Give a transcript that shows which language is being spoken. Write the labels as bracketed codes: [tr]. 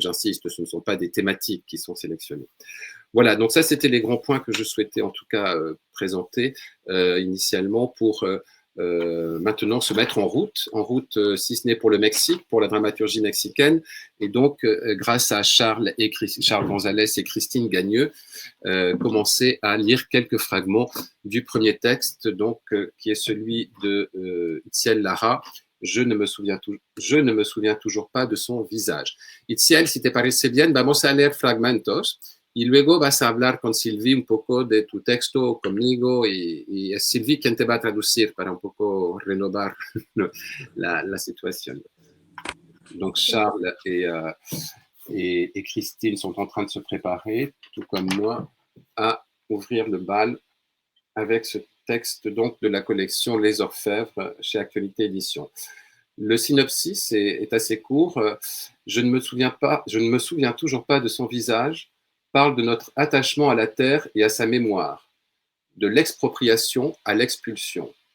[fr] J'insiste, ce ne sont pas des thématiques qui sont sélectionnées. Voilà, donc ça, c'était les grands points que je souhaitais en tout cas présenter initialement pour maintenant se mettre en route si ce n'est pour le Mexique, pour la dramaturgie mexicaine, et donc grâce à Charles Gonzalez et Christine Gagneux, commencer à lire quelques fragments du premier texte, donc qui est celui de Itziel Lara. Je ne me souviens toujours pas de son visage. [es] Itziel, si te parece bien, vamos a leer fragmentos. Y luego vas a hablar con Sylvie un poco de tu texto conmigo y es Sylvie quien te va a traducir para un poco renovar la situación. [fr] Donc Charles et Christine sont en train de se préparer, tout comme moi, à ouvrir le bal avec ce texte donc de la collection Les Orfèvres chez Actualité Éditions. Le synopsis est assez court. Je ne me souviens toujours pas de son visage, parle de notre attachement à la terre et à sa mémoire, de l'expropriation à l'expulsion.